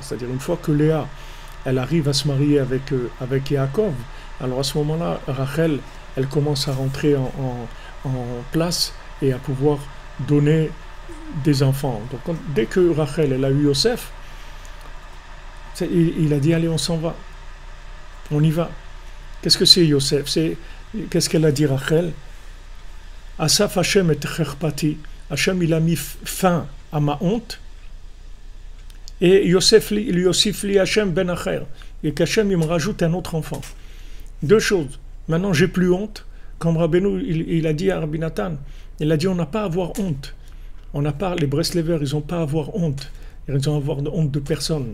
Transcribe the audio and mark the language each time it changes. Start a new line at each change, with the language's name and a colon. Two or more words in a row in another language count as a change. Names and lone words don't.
French: C'est-à-dire une fois que Léa, elle arrive à se marier avec Yaakov, alors à ce moment-là, Rachel, elle commence à rentrer en place et à pouvoir donner des enfants. Donc dès que Rachel, elle a eu Yosef, Il a dit, allez, on s'en va, on y va. Qu'est-ce que c'est Yosef? Qu'est-ce qu'elle a dit Rachel?
Hebrew: אסף השם את חרפתי.
French: Hashem, il a mis fin à ma honte. Et Yosef lui aussi
Hebrew: לי השם בן אחר.
French: Et qu'Hachem, il me rajoute un autre enfant. Deux choses. Maintenant, j'ai plus honte. Comme Rabbeinu, il a dit à Rabbi Nathan, il a dit, on n'a pas à avoir honte. On n'a pas, les Breslevers, ils n'ont pas à avoir honte. Ils ont à avoir honte de personne.